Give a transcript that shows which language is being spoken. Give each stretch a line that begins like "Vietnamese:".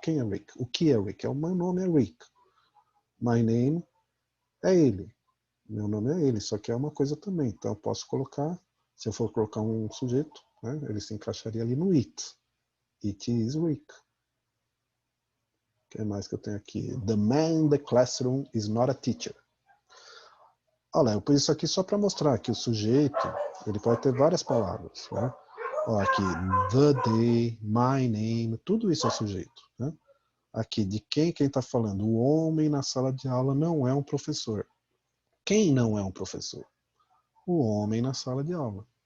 Portuguese: Quem é Rick? O que é Rick? O meu nome é Rick.
English: My name
Portuguese: é ele. Meu nome é ele, só que é uma coisa também. Então eu posso colocar, se eu for colocar um sujeito, né, ele se encaixaria ali no it.
English: It is Rick.
Portuguese: O que mais que eu tenho aqui?
English: The man in the classroom is not a teacher.
Portuguese: Olha, eu pus isso aqui só para mostrar que o sujeito, ele pode ter várias palavras. Né? Olha aqui,
English: the day, my name,
Portuguese: tudo isso é sujeito. Né? Aqui, de quem está falando? O homem na sala de aula não é um professor. Quem não é um professor? O homem na sala de aula.